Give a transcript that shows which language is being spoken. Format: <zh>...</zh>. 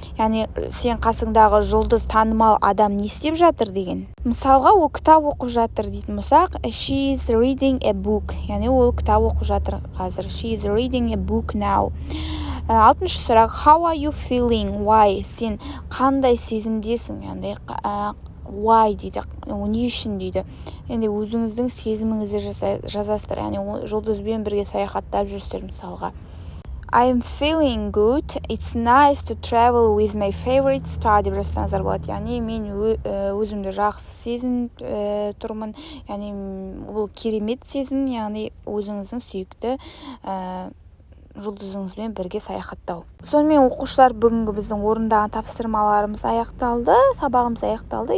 <kk>Яғни сен қасыңдағы жұлдыз, танымал адам не істеп жатыр деген. Мысалға, ол кітап оқып жатыр дейтін болсақ,</kk> <en>she is reading a book.</en> <kk>Яғни ол кітап оқып жатыр қазір.</kk> <en>She is reading a book now.</en> <kk>Алтыншы сұрақ,</kk> <en>how are you feeling? Why?</en> <kk>Сен қандай сезімдесің? Яғни why дейді, не үшін дейді. Енді өзіңіздің сезіміңізді жазасыздар. Яғни жұлдызбен бірге саяхаттап жүрсіздер мысалға.</kk> <en>I am feeling good. It's nice to travel with my favorite star</en> <kk>деп жазсаңыздар болады. Яғни мен өзімді жақсы сезініп тұрмын. Яғни бұл керемет сезім, яғни өзіңіздің сүйікті жұлдызыңызбен бірге саяхаттау. Сонымен оқушылар бүгінгі біздің орындаған тапсырмаларымыз аяқталды, сабағымыз аяқталды.</kk>